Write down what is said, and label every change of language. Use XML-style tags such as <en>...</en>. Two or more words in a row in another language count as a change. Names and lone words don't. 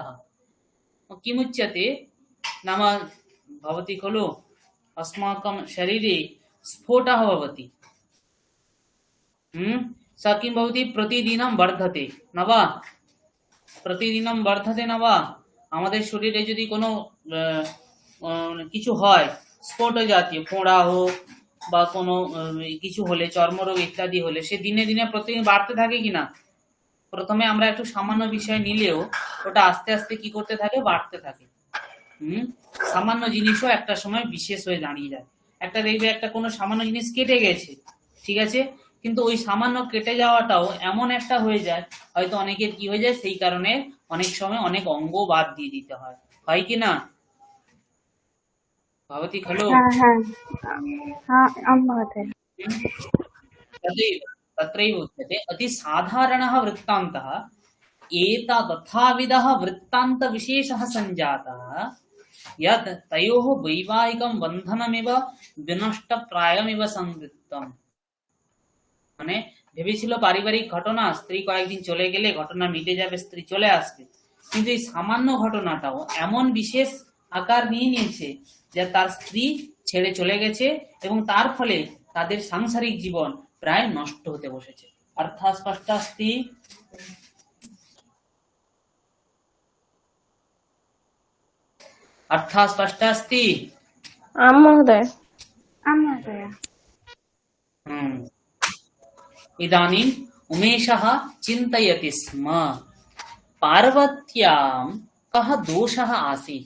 <sa>किमुच्यते नाम भवति खलु अस्माकं शरीरे स्फोटः भवति, स किं भवति प्रतिदिनं वर्धते न वा, प्रतिदिनं वर्धते न वा।</sa> <bn>আমাদের শরীরে যদি কোনো কিছু হয় স্ফোট জাতীয় ফোঁড়া হোক বা কোনো কিছু হলে চর্মরোগ ইত্যাদি হলে সে দিনে দিনে প্রতিদিন বাড়তে থাকে কিনা। প্রথমে আমরা একটু সামান্য বিষয় নিলেও ওটা আস্তে আস্তে কি করতে থাকে, বাড়তে থাকে। সামান্য জিনিসও একটা সময় বিশেষ হয়ে দাঁড়িয়ে যায়। একটা দেখবে একটা কোনো সামান্য জিনিস কেটে গেছে, ঠিক আছে, কিন্তু ওই সামান্য কেটে যাওয়াটাও এমন একটা হয়ে যায়, হয়তো অনেকের কি হয়ে যায়, সেই কারণে অনেক সময় অনেক অঙ্গ বাদ দিয়ে দিতে হয়, হয় কি না</bn> <sa>भवती खलु। तत्रैव उच्यते अति साधारणः वृत्तान्तः एतथाविधः वृत्तान्त विशेषः सञ्जातः यत् तयोः वैवाहिकं बन्धनमेव विनष्टप्रायमेव संवृत्तम्।</sa> <bn>মানে ভেবেছিল পারিবারিক ঘটনা, স্ত্রী কয়েকদিন চলে গেলে ঘটনা মিটে যাবে, স্ত্রী চলে আসবে, কিন্তু এই সামান্য ঘটনাটাও এমন বিশেষ আকার নিয়ে নিয়েছে যে তার স্ত্রী ছেড়ে চলে গেছে এবং তার ফলে তাদের সাংসারিক জীবন প্রায় নষ্ট হতে বসেছে।</bn> <sa>অর্থাৎ স্পষ্ট अस्ति, अर्थात् स्पष्ट अस्ति। आम महोदय। इदानीम् उमेशः चिन्तयति स्म पार्वत्यां कः दोषः आसीत्।</sa>